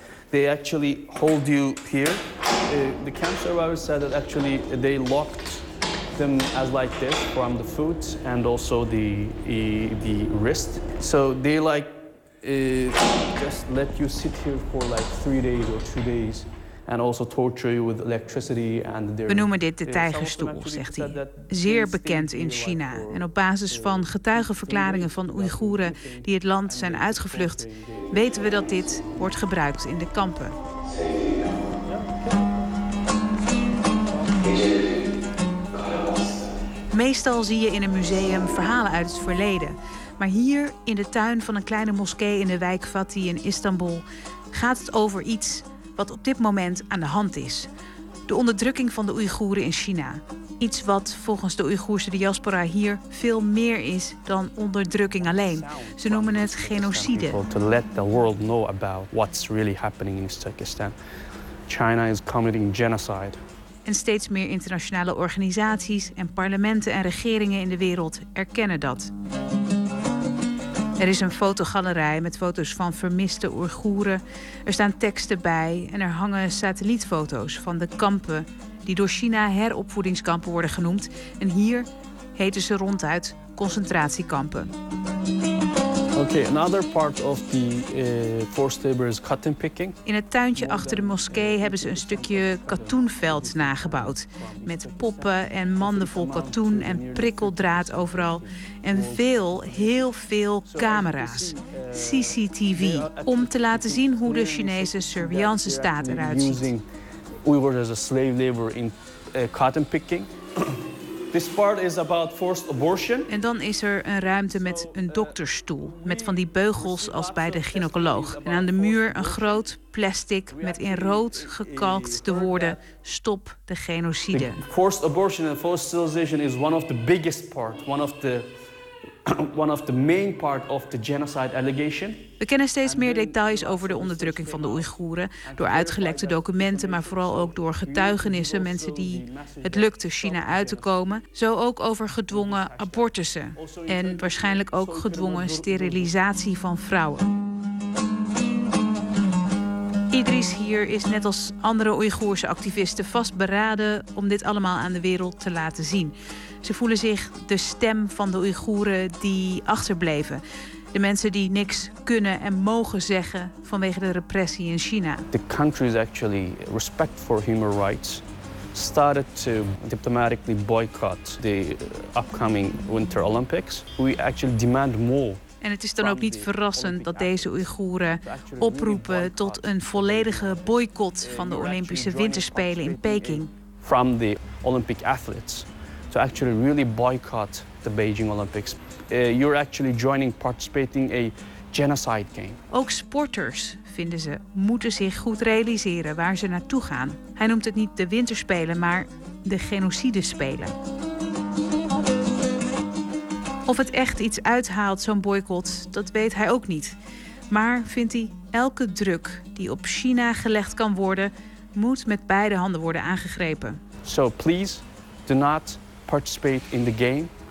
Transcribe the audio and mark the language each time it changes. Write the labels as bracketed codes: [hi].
[en] They actually hold you here. The camp survivors said that actually they locked them as like this from the foot and also the wrist. So they like just let you sit here for like 3 days or 2 days. And also torture you with electricity and [nl] we noemen dit de tijgerstoel, zegt hij. Zeer bekend in China. En op basis van getuigenverklaringen van Oeigoeren die het land zijn uitgevlucht, weten we dat dit wordt gebruikt in de kampen. Meestal zie je in een museum verhalen uit het verleden. Maar hier, in de tuin van een kleine moskee in de wijk Fatih in Istanbul, gaat het over iets wat op dit moment aan de hand is. De onderdrukking van de Oeigoeren in China. Iets wat volgens de Oeigoerse diaspora hier veel meer is dan onderdrukking alleen. Ze noemen het genocide. [en] To let the world know about what's really happening in Turkestan. China is committing genocide. [nl] En steeds meer internationale organisaties en parlementen en regeringen in de wereld erkennen dat. Er is een fotogalerij met foto's van vermiste Oeigoeren. Er staan teksten bij en er hangen satellietfoto's van de kampen die door China heropvoedingskampen worden genoemd. En hier heten ze ronduit concentratiekampen. [en] Okay, another part of the forced labor is cotton picking. [nl] In het tuintje achter de moskee hebben ze een stukje katoenveld nagebouwd. Met poppen en manden vol katoen en prikkeldraad overal. En veel, heel veel camera's. CCTV. Om te laten zien hoe de Chinese surveillance staat eruit ziet. [en] Using Uyghurs as a slave labor in cotton picking. This part is about forced abortion. [nl] En dan is er een ruimte met een dokterstoel. Met van die beugels als bij de gynaecoloog. En aan de muur een groot plastic met in rood gekalkt de woorden stop de genocide. [en] Forced abortion and forced sterilization is one of the biggest part. One of the main part of the genocide allegation. [nl] We kennen steeds meer details over de onderdrukking van de Oeigoeren door uitgelekte documenten, maar vooral ook door getuigenissen, mensen die het lukte China uit te komen. Zo ook over gedwongen abortussen en waarschijnlijk ook gedwongen sterilisatie van vrouwen. Idris hier is net als andere Oeigoerse activisten vastberaden om dit allemaal aan de wereld te laten zien. Ze voelen zich de stem van de Oeigoeren die achterbleven. De mensen die niks kunnen en mogen zeggen vanwege de repressie in China. [en] The country's actually respect for human rights started to diplomatically boycott the upcoming Winter Olympics. We actually demand more. [nl] En het is dan ook niet verrassend dat deze Oeigoeren oproepen tot een volledige boycott van de Olympische Winterspelen in Peking. [en] From the Olympic athletes to actually really boycott the Beijing Olympics. You're actually joining participating a genocide game. [nl] Ook sporters, vinden ze, moeten zich goed realiseren waar ze naartoe gaan. Hij noemt het niet de Winterspelen, maar de Genocidespelen. Of het echt iets uithaalt, zo'n boycott, dat weet hij ook niet. Maar vindt hij, elke druk die op China gelegd kan worden, moet met beide handen worden aangegrepen. [en] So please do not participate in the game.